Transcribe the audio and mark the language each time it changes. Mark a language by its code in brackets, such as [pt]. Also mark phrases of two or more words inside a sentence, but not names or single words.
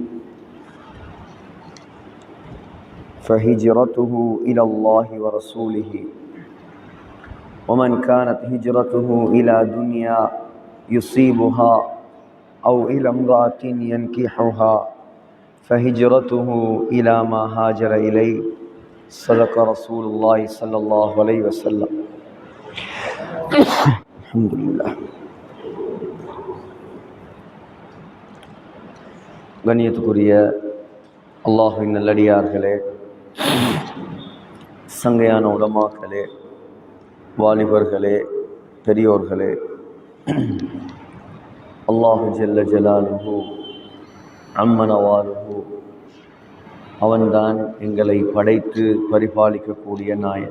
[ar] فهجرته إلى الله ورسوله ومن كانت هجرته إلى دنيا يصيبها أو إلى امرأة ينكحها فهجرته إلى ما هاجر إليه. صدق رسول الله صلى الله عليه وسلم. الحمد لله. [ta] கண்ணியத்துக்குரிய அல்லாஹ்வின் நல்லடியார்களே, சங்கையான உலமாக்களே, வாலிபர்களே, பெரியோர்களே, [ar] الله جل جلاله عم نواله [ta] அவன்தான் எங்களை படைத்து பரிபாலிக்கக்கூடிய நாயன்.